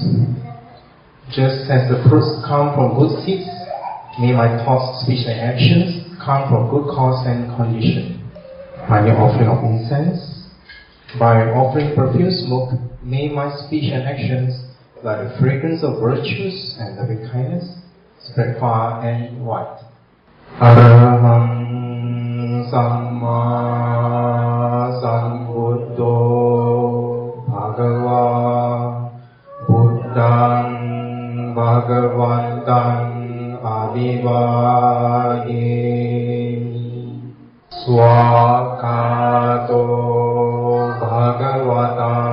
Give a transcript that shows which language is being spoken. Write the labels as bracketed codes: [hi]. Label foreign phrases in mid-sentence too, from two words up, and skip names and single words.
[en] Just as the fruits come from good seeds, may my thoughts, speech and actions come from good cause and condition. Finally, offering of incense. By offering perfume smoke, may my speech and actions, like the fragrance of virtues and loving kindness, spread far and wide. [pi] Arahang Samma Sambuddho Bhagava Buddhang Bhagavantang Avivademi Swakato Bhagavata